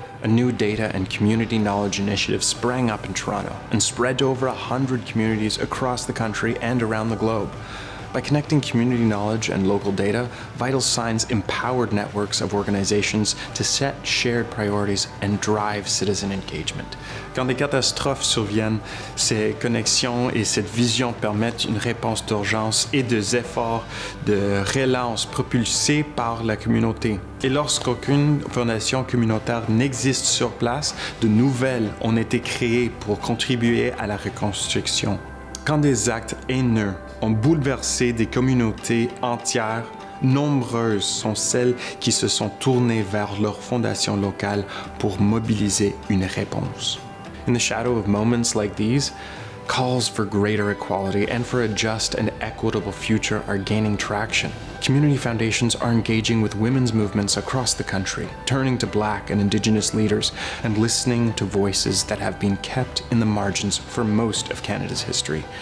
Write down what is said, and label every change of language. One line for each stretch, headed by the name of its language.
English: A new data and community knowledge initiative sprang up in Toronto and spread to over 100 communities across the country and around the globe. By connecting community knowledge and local data, Vital Signs empowered networks of organizations to set shared priorities and drive citizen engagement.
French: Quand des catastrophes surviennent, ces connexions et cette vision permettent une réponse d'urgence et des efforts de relance propulsés par la communauté. Et lorsqu'aucune fondation communautaire n'existe sur place, de nouvelles ont été créées pour contribuer à la reconstruction. Quand des actes haineux ont bouleversé des communautés entières, nombreuses sont celles qui se sont tournées vers leur fondation locale pour mobiliser une réponse.
English: In the shadow of moments like these, calls for greater equality and for a just and equitable future are gaining traction. Community foundations are engaging with women's movements across the country, turning to Black and Indigenous leaders, and listening to voices that have been kept in the margins for most of Canada's history.